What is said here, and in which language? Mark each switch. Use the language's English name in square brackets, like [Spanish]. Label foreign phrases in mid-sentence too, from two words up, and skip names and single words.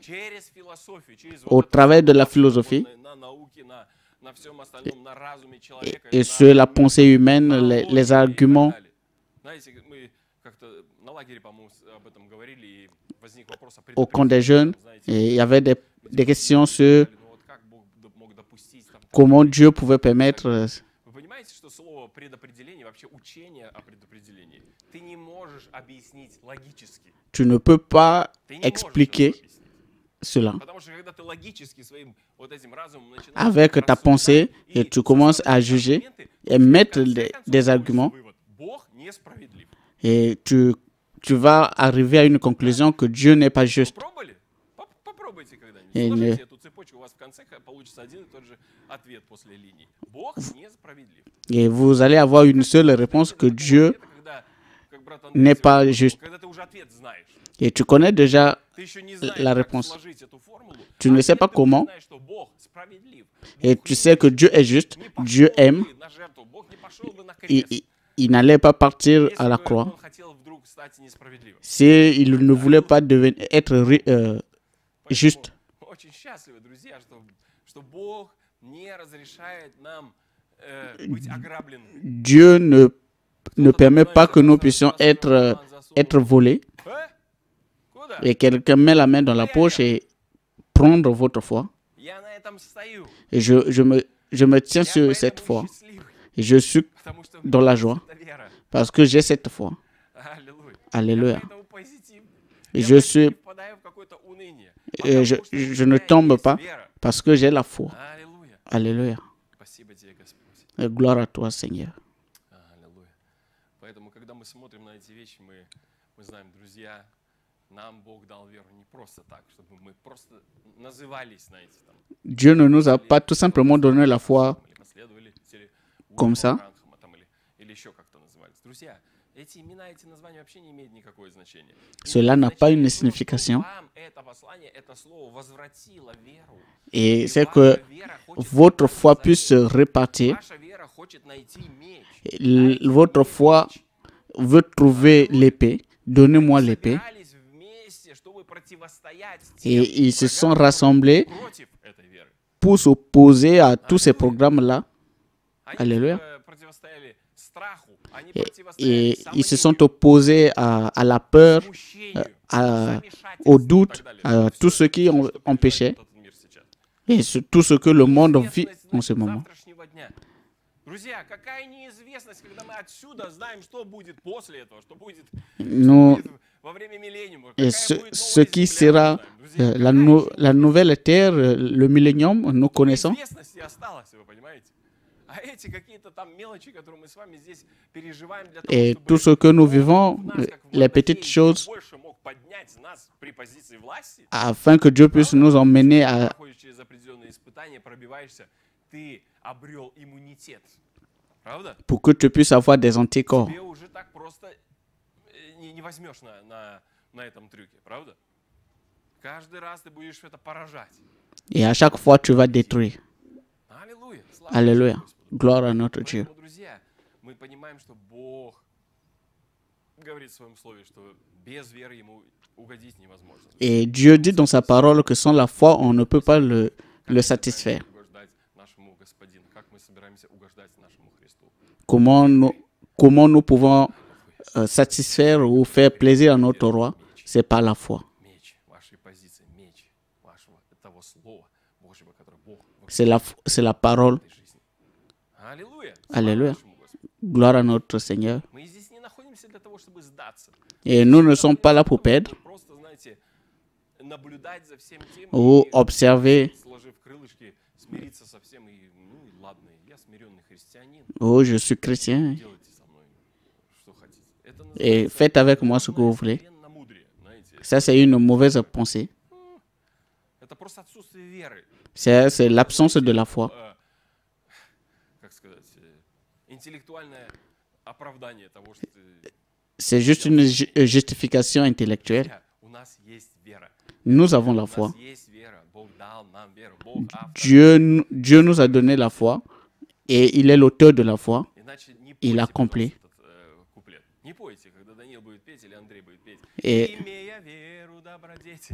[Russian] Через философию, через [French] au [Russian] вот это [French] travers de la [Russian] всё, [French] philosophie [Russian] на науке, на всем остальном, на разуме человека, [French] et [Russian] на [French] sur la pensée humaine, [Russian] на [French] les [Russian] логике и так [French] arguments. [Russian] далее. Знаете, мы как-то на лагере, по-моему, об этом говорили, и возник вопрос о [French] Au camp des jeunes, [Russian] знаете, [French] et il y avait des questions sur [Russian] ну вот как Бог мог допустить там [French] comment Dieu pouvait permettre. [Russian] Вы понимаете, что слово предопределение, вообще учение о предопределении, ты не можешь объяснить логически. [French] Tu ne peux pas [Russian] Ты не можешь [French] expliquer [Russian] этого объяснить. [French] cela [Russian] Потому что когда ты логически своим вот этим разумом начинаешь [French] avec ta [Russian] рассуждать [French] pensée [Russian] и [French] et tu commences [Russian] составлять [French] à juger [Russian] аргументы, [French] et [Russian] то [French] mettre [Russian] в конце концов [French] des [Russian] делаешь [French] arguments [Russian] вывод: Бог несправедлив. [French] et tu vas arriver à une conclusion que Dieu n'est pas juste. [Russian] Пробовали? Попробуйте когда-нибудь. И Сложите не- эту цепочку, у вас в конце получится один и тот же ответ после линии. Бог несправедлив. [French] Et vous allez avoir une seule réponse que Dieu [Russian] Это когда, как брат Андрей [French] n'est pas [Russian] сегодня [French] juste. [Russian] говорил, когда ты уже ответ знаешь. [French] Et tu connais déjà [Russian] Ты еще не знаешь, [French] la [Russian] как [French] réponse. [Russian] сложить эту формулу. [French] Tu ne sais [Russian] ответ [French] pas [Russian] ты уже [French] comment. [Russian] знаешь, что Бог справедлив. [French] Et [Russian] Бог [French] tu sais que [Russian] любящий. [French] Dieu est juste, [Russian] Не пошел [French] Dieu aime. [Russian] бы на жертву, Бог не пошел бы на [French] Il, [Russian] крест. [French] il- il n'allait pas partir [Russian] Если [French] à la [Russian] бы [French] croix [Russian] он хотел вдруг стать несправедливым. [French] s'il ne voulait pas être [Russian] Поэтому [French] juste. [Russian] очень счастливы, друзья, что Бог не разрешает нам быть ограбленными. [French] Dieu ne permet pas que nous puissions être volés. [Russian] Куда? [French] Et quelqu'un met la main dans la poche et prendre votre foi. [Russian] Я на этом стою. [French] Et je me tiens [Russian] Я [French] sur cette [Russian] поэтому [French] foi. [Russian] счастливый, [French] Et je suis [Russian] потому что [French] dans la joie [Russian] это вера. [French] parce que j'ai cette foi. [Russian] Аллилуйя. [French] Alléluia. [Russian] Я поэтому позитив. [French] Et [Russian] Я [French] je [Russian] поэтому [French] suis, [Russian] не впадаю в какое-то уныние. [French] je, [Russian] Потому что у [French] je ne [Russian] меня [French] tombe [Russian] есть [French] pas [Russian] вера. [French] parce que j'ai la foi. [Russian] Аллилуйя. [French] Alléluia. [Russian] Спасибо тебе, Господь. [French] Et gloire à toi, Seigneur. [Russian] Аллилуйя. Поэтому, когда мы смотрим на эти вещи, мы знаем, друзья, нам Бог дал веру не просто так, чтобы мы просто назывались, знаете, там, [French] Dieu ne nous a pas tout simplement donné la foi [Russian] или последователи [French] comme [Russian] Уильяма [French] ça. [Russian] Бранхама, там, или еще как-то назывались. Друзья, эти имена, эти названия вообще не имеют никакое значения. [French] Cela [Russian] Имеет [French] n'a pas une [Russian] значение то, что [French] signification. [Russian] вам это послание, это слово возвратило веру. [French] Et [Russian] И [French] c'est [Russian] ваша [French] que [Russian] вера хочет [French] votre foi [Russian] найти [French] puisse se répartir. [Russian] Ваша вера хочет найти меч. [French] Votre foi veut trouver l'épée. Donnez-moi l'épée. [Russian] Собирались вместе, чтобы противостоять [French] Et [Russian] тем [French] ils se sont [Russian] врагам, [French] rassemblés [Russian] которые против этой веры. [French] pour s'opposer à tous ces programmes-là. [Russian] Они [French] Alléluia. [Russian] Противостояли страху, они [French] Et [Russian] противостояли [French] ils se sont [Russian] сомнению, [French] opposés à la peur, [Russian] смущению, [French] à- [Russian] замешательству [French] au [Russian] и [French] doute, [Russian] так далее. [French] à [Russian] Всё [French] tout ce qui [Russian] что [French] empêchait [Russian] переживает этот мир сейчас. [French] et tout ce que le monde vit [Russian] Неизвестность, [French] en ce [Russian] значит, [French] moment. [Russian] завтрашнего дня. Друзья, какая неизвестность, когда мы отсюда знаем, что будет после этого, что будет, [French] Nous, [Russian] будет во время миллениума, [French] et [Russian] какая [French] ce, [Russian] будет [French] ce [Russian] новая [French] qui [Russian] земля, [French] sera [Russian] мы знаем. Друзья, [French] la, [Russian] какая еще [French] la nouvelle terre, le millénium, nous connaissons. [Russian] неизвестности осталось, вы понимаете? А эти какие-то там мелочи, которые мы с вами здесь переживаем для того, [French] Et [Russian] чтобы [French] tout ce que nous [Russian] Бог [French] vivons, [Russian] нас, как в [French] les petites [Russian] Матфея, [French] choses, [Russian] больше мог поднять нас при позиции власти, [French] afin que Dieu puisse nous emmener à, [Russian] проходишь через определенные испытания, пробиваешься, ты обрел иммунитет. Правда? [French] pour que tu puisses avoir des anticorps. [Russian] Тебе уже так просто не возьмешь на этом трюке, правда? Каждый раз ты будешь это поражать. [French] Et à chaque fois, tu vas détruire. [Russian] Аллилуйя. Слава [French] Alléluia. [Russian] Господу. [French] Gloire à notre Dieu. [Russian] Поэтому, друзья, мы понимаем, что Бог говорит в своем слове, что без веры ему угодить невозможно. [French] Et Dieu dit dans sa parole que sans la foi, on ne peut pas le satisfaire. [Russian] Угождать нашему Господину. Как мы собираемся угождать нашему Христу? [French] Comment nous pouvons satisfaire ou faire plaisir à notre roi? C'est par la foi. [Russian] Меч вашей позиции, меч вашего того слова Божьего, которое Бог в [French] C'est la parole. [Russian] этой жизни. Аллилуйя. [French] Alléluia. [Russian] Слава нашему Господу. [French] Gloire à notre Seigneur. [Russian] Мы здесь не находимся для того, чтобы сдаться. [French] Et nous ne sommes pas là pour perdre [Russian] Просто, знаете, наблюдать за всем тем [French] ou [Russian] и, [French] observer. [Russian] сложив крылышки, смириться со всем и, ну и ладно, я смиренный христианин, [French] Oh, je suis chrétien. [Russian] делайте со мной что хотите. Это [French] Et [Russian] называется [French] faites avec moi ce que vous voulez. [Russian] смиренномудрие, знаете. [French] Ça, c'est une mauvaise pensée. [Russian] Это просто отсутствие веры. [French] C'est l'absence de la foi. [Russian] Как сказать, интеллектуальное оправдание того, что ты... [French] C'est juste une justification intellectuelle. [Russian] У нас есть вера. [French] Nous avons la [Russian] У [French] foi. [Russian] нас есть вера. Бог дал нам веру. Бог автор. [French] Dieu nous a donné la foi et il est l'auteur de la foi. [Russian] Иначе не [French] Il [Russian] пойте, [French] accomplit. [Russian] пожалуйста, этот куплет. Не пойте, когда Даниил будет петь или Андрей будет петь. [French] Et [Russian] Имея веру, добродетель.